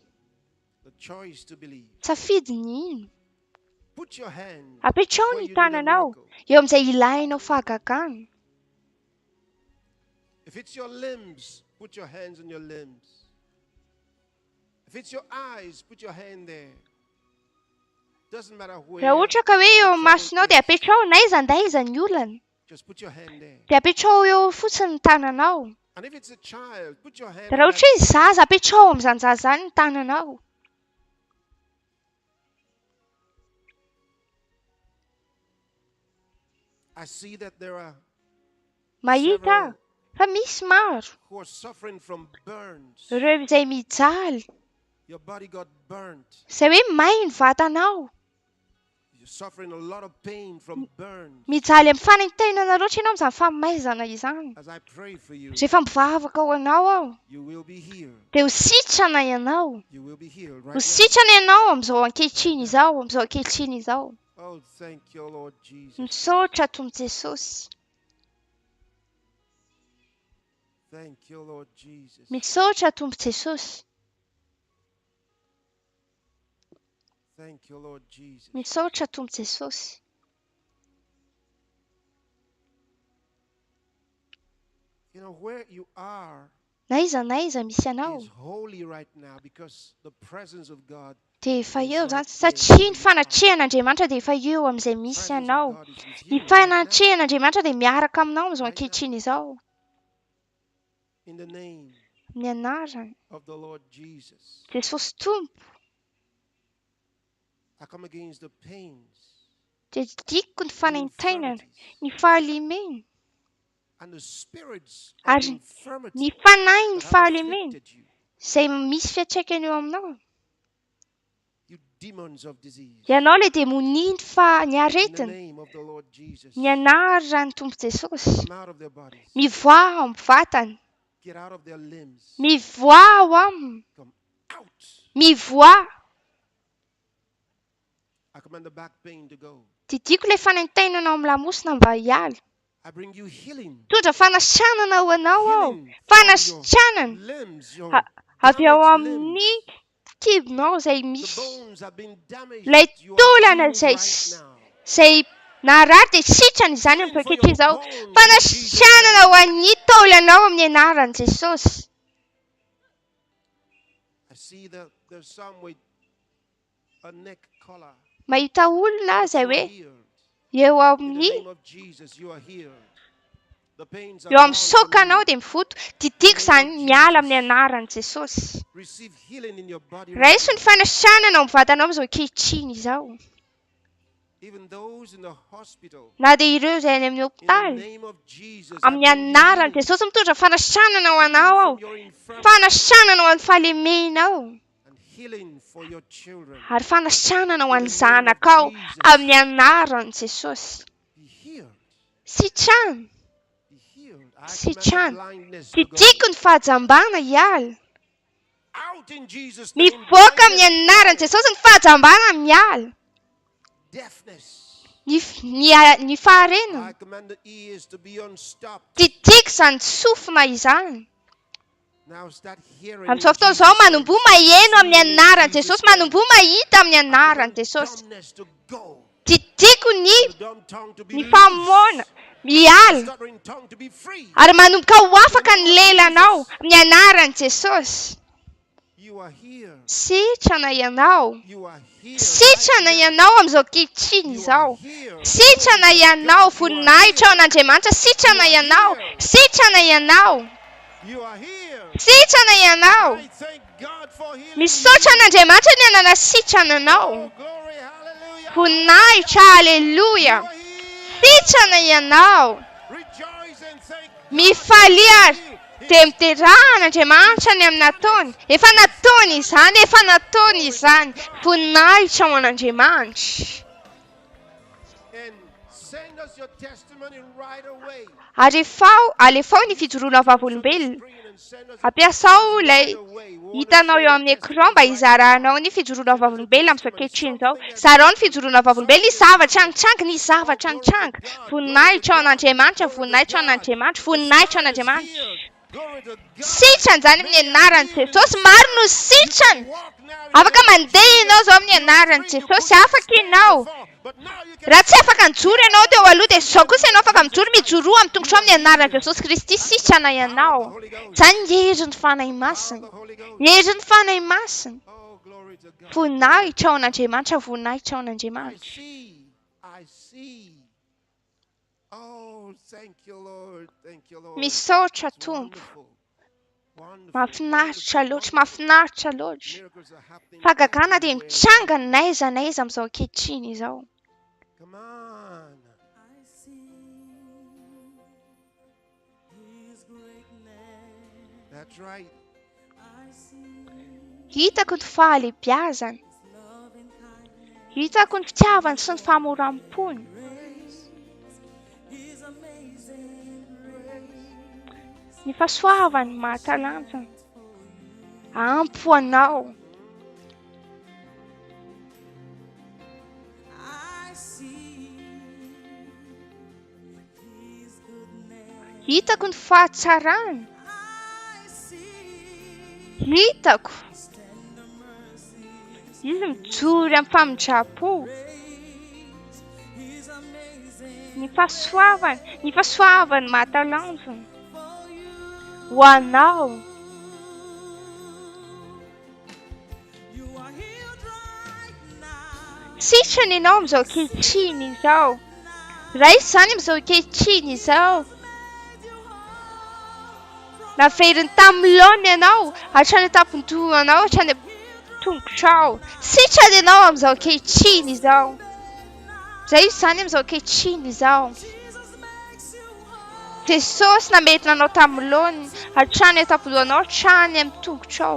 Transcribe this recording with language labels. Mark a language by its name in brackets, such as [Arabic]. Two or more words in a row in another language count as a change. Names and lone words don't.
[English] The choice to believe. [Malagasy] Safidy ny ino. [English] Put your hand [Malagasy] Apetrao [English] where [Malagasy] ny [English] you need a [Malagasy] tananao [English] miracle. [Malagasy] eo amin'izay ilainao fahagagana. [English] If it's your limbs, put your hands on your limbs. If it's your eyes, put your hand there. Doesn't matter where. [Malagasy] Raha ohatra ka hoe eo amin'ny masonao dia apetrao na aiza ny olana. [English] Just put your hand there. [Malagasy] Dia apetrao eo fotsiny ny tananao. [English] And if it's a child, put your hand [Malagasy] Dia [English] on [Malagasy] raha [English] that. [Malagasy] ohatra izy zaza apetrao amin'izany zaza izany ny tananao. [English] I see that there are [Malagasy] Mahita fa misy maro [English] who are suffering from burns. [Malagasy] ireo izay mijaly. [English] Your body got burnt. [Malagasy] Izay hoe may ny vatanao. [English] You're suffering a lot of pain from burns. [Malagasy] Mijaly amin'ny fanentenana loatra ianao amin'izany famaizana izany. [English] As I pray for you, [Malagasy] Rehefa mivavaka ho anao aho [English] you will be healed. [Malagasy] dia ho sitrana ianao. [English] You will be healed right [Malagasy] Ho [English] now. [Malagasy] sitrana ianao amin'izao ankehitriny izao, amin'izao ankehitriny izao. [English] Oh, thank you, Lord Jesus. [Malagasy] Misaotra Tompo Jesosy. [English] Thank you, Lord Jesus. [Malagasy] Misaotra Tompo Jesosy. [English] Thank you, Lord Jesus. [Malagasy] Misaotra Tompo Jesosy. [English] You know, where you are [Malagasy] Na aiza misy ianao [English] is holy right now because the presence of God. [Malagasy] dia efa eo izany satria ny fanatrehan'Andriamanitra dia efa eo amin'izay misy ianao. Ny fanatrehan'Andriamanitra dia miaraka aminao amin'izao ankehitriny izao. [English] In the name [Malagasy] Amin'ny anarany [English] of the Lord Jesus, [Malagasy] Jesosy Tompo [English] I come against the pains [Malagasy] dia dikiko ny fanentenana, ny fahalimena [English] and the spirits of [Malagasy] ary [English] infirmity [Malagasy] ny fanahy ny [English] that have [Malagasy] fahalimena [English] afflicted you, [Malagasy] izay misy fiantraikany eo aminao. [English] you demons of disease. [Malagasy] Ianao ilay demonia ny [English] In the [Malagasy] aretina. [English] name of the Lord Jesus, [Malagasy] Ny anarany Tompo Jesosy. [English] come out of their bodies. [Malagasy] Mivoaha amin'ny vatany. [English] Get out of their limbs. [Malagasy] Mivoaha ao aminy. [English] Come out. [Malagasy] Mivoaha. [English] I command the back pain to go. [Malagasy] Didiko ilay fanentenana amin'ny lamosina mba hiala. [English] I bring you healing. [Malagasy] Tondra fanasitrana ho anao ao. [English] Healing from [Malagasy] Fanasitrana [English] your limbs, your [Malagasy] avy ao [English] damaged [Malagasy] amin'ny [English] limbs. [Malagasy] kibonao izay [English] The [Malagasy] misy. [English] bones have been damaged. [Malagasy] Ilay [English] but you are [Malagasy] taolana [English] healed [Malagasy] izay [English] right now. [Malagasy] izay narary dia sitrana izany amin'ny [English] For [Malagasy] ankehitriny [English] your [Malagasy] izao. [English] bones, [Malagasy] Fanasitrana ho an'ny taolanao amin'ny anaran'i Jesosy. [English] I see that there's some with a neck collar. [Malagasy] Mahita olona izay [English] You are [Malagasy] hoe [English] healed. [Malagasy] eo [English] In the [Malagasy] amin'ny [English] name of Jesus, you are healed. The pains are [Malagasy] eo amin'ny [English] gone from [Malagasy] sokanao [English] you. [Malagasy] dia mivoto. Didiko izany miala amin'ny anaran'i Jesosy. [English] Receive healing in your body. [Malagasy] Raha [English] Right [Malagasy] iso ny [English] now. [Malagasy] fanasitrana ao amin'ny vatanao amin'izao ankehitriny izao. [English] even those in the hospital, [Malagasy] na dia ireo izay any amin'ny [English] in the [Malagasy] hopitaly, [English] name of Jesus, [Malagasy] amin'ny [English] I bring you [Malagasy] anaran'i [English] healing. [Malagasy] Jesosy mitondra fanasitrahana ho anao aho, [English] From your infirmity [Malagasy] fanasitrahana ho an'ny fahalemenao, [English] and healing for your children. [Malagasy] ary fanasitrahana ho an'ny zanakao amin'ny anaran'i Jesosy. [English] Be healed. [Malagasy] Sitrahana, [English] Be healed. I [Malagasy] sitrahana, [English] command the blindness to go [Malagasy] titiko ny fahajambana hiala. [English] out in Jesus' name. [Malagasy] Mivoaka amin'ny [English] Blindness, [Malagasy] anaran'i Jesosy ny fahajambana miala. [English] deafness. [Malagasy] Ny faharenana, [English] I command the ears to be unstopped. [Malagasy] titiko izany sofina izany. [English] Now start hearing. [Malagasy] Amin'izao fotoana izao manombo maheno amin'ny anaran'i Jesosy, manombo mahita amin'ny anaran'i Jesosy. [English] Dumbness to go. [Malagasy] Titiko [English] The dumb tongue to be [Malagasy] ny [English] loose. [Malagasy] famoana miala, [English] Stuttering tongue to be free. [Malagasy] ary manomboka ho afaka ny lelanao amin'ny anaran'i Jesosy. [English] You are here. [Malagasy] Sitrana ianao, [English] You are here. [Malagasy] sitrana ianao amin'izao kehitriny [English] You are [Malagasy] izao. [English] here. [Malagasy] Sitrana ianao, voninahitra ao an'Andriamanitra, sitrana ianao, sitrana ianao, [English] You are here. [Malagasy] sitrana ianao. [English] I thank God for healing. [Malagasy] Misaotra an'Andriamanitra ny anana sitrana anao. [English] Oh, glory, hallelujah. [Malagasy] Voninahitra, aleluia. [English] You are here. [Malagasy] Sitrana ianao. [English] Rejoice and thank [Malagasy] Mifaly ary dia miterahana Andriamanitra ny amin'ny nataony. Efa nataony izany, efa nataony izany. Voninahitra ao an'Andriamanitra. [English] and send us your testimony right away. [Malagasy] Alefao ny fijoroana vavolombelona. [English] Bring it and send us [Malagasy] Ampiasao ilay [English] right away. We want to [Malagasy] hitanao [English] share [Malagasy] eo [English] your [Malagasy] amin'ny écran [English] testimony [Malagasy] mba [English] right [Malagasy] hizarahanao ny fijoroana vavolombelona amin'izao kehitriny izao. Zarao ny fijoroana vavolombelona, ny zavatra angitranga, ny zavatra angitranga. Voninahitra ao an'Andriamanitra, voninahitra ao an'Andriamanitra, voninahitra ao an'Andriamanitra. [English] now. Glory to God. [Malagasy] Sitrana izany amin'ny anaran'i Jesosy, maro no sitrana. [English] Walk now. [Malagasy] Afaka mandeha ianao izao amin'ny anaran'i Jesosy, afaka ianao. [English] But now you can [Malagasy] Raha tsy afaka mijoro ianao teo aloha dia izao kosa ianao afaka mijoro, mijoroa amin'ny tongotra amin'ny anaran'i Jesosy Kristy, sitrana ianao. Izany ny herin'ny fanahy masina, [English] the Holy Ghost. [Malagasy] herin'ny fanahy masina. [English] Oh, glory to God. [Malagasy] Voninahitra ao an'Andriamanitra, voninahitra ao [English] I [Malagasy] an'Andriamanitra. [English] see. I see. Oh, thank you, Lord. Thank you, Lord. [Malagasy] Misaotra [English] It's [Malagasy] Tompo, [English] wonderful. Wonderful. [Malagasy] mahafinaritra [English] Wonderful. [Malagasy] loatra, mahafinaritra loatra. [English] Miracles are happening [Malagasy] Fagagana dia [English] everywhere. [Malagasy] mitranga n'aiza n'aiza amin'izao kehitriny izao. [English] Come on. I see His greatness. That's right. I see [Malagasy] Hitako ny fahalebiazany, [English] His love and kindness. [Malagasy] hitako ny fitiavany sy ny famoram-pony. [English] His amazing grace. [Malagasy] Ny fahasoavany mahatalanjona. Ampy ho anao. [English] I see His goodness. [Malagasy] Hitako ny fahatsarany. [English] I see [Malagasy] Hitako [English] His tender mercies. [Malagasy] izy mijory amin'ny famindrapo. [English] Grace. His amazing [Malagasy] Ny fahasoavany mahatalanjona. [English] for you. [Malagasy] Ho anao. [English] You are healed right now. [Malagasy] Sitrana ianao amin'izao kehitriny izao. Raisy izany amin'izao kehitriny izao. [English] Made you whole. [Malagasy] Naveriny tamin'ny laona ianao, hatrany tampon-dohanao, hatrany tongotrao. Sitrana ianao amin'izao kehitriny izao. Zay izany amin'izao kehitriny izao. [English] Jesus makes you whole. [Malagasy] Jesosy namety nanao tamin'ny laona, hatrany tampon-dohanao, hatrany amin'ny tongotrao.